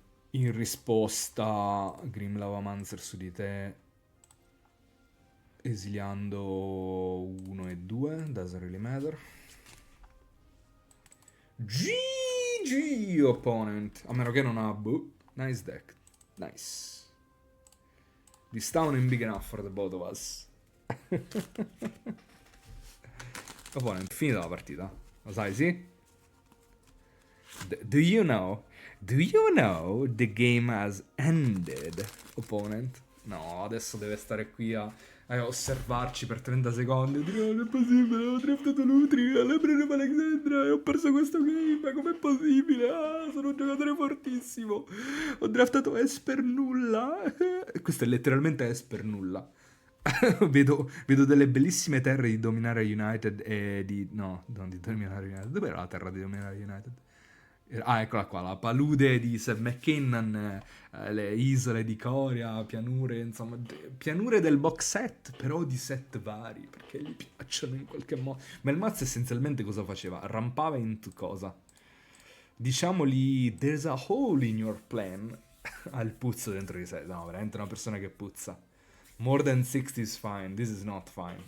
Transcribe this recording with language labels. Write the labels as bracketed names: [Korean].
[Italian] In risposta Grim Lavamancer su di te, esiliando 1 e 2, [English] doesn't really matter. GG opponent, [Italian] a meno che non ha [English] nice deck, nice. This town is big enough for the both of us. [Italian] Opponent, finita la partita, lo sai, sì? [English] Do you know the game has ended, opponent? [Italian] No, adesso deve stare qui a osservarci per 30 secondi. Non è possibile, ho draftato Lutri, Lebron Alexandra e ho perso questo game, com'è possibile? Ah, sono un giocatore fortissimo. Ho draftato Esper nulla. Questo è letteralmente Esper nulla. vedo delle bellissime terre di Dominare United e di... No, non di Dominare United. Dov'era la terra di Dominare United? Ah, eccola qua, la palude di Seth McKinnon, le isole di Coria, pianure, insomma, pianure del box set, però di set vari, perché gli piacciono in qualche modo. Ma il mazzo essenzialmente cosa faceva? Rampava into cosa? Diciamogli, [English] there's a hole in your plan. [Italian] Ha il puzzo dentro di sé, no, veramente una persona che puzza. [English] More than 60 is fine, this is not fine.